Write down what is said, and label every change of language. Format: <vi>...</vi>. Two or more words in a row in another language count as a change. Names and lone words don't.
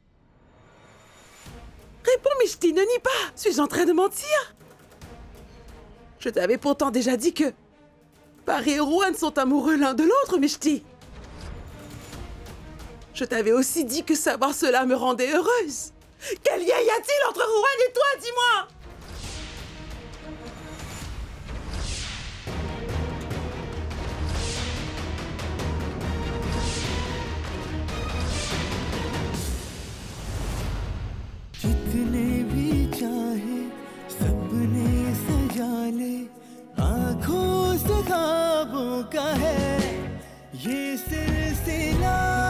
<fr>Réponds, Mishti, ne nie pas. Suis-je en train de mentir? Je t'avais pourtant déjà dit que Pari et Rohan sont amoureux l'un de l'autre, Mishti. Je t'avais aussi dit que savoir cela me rendait heureuse. Quel lien y a-t-il entre Rohan et toi, dis-moi?</fr> <hi>जितने भी चाहे सपने सजा ले, आँखों से ख्वाबों का है ये सिलसिला।</hi>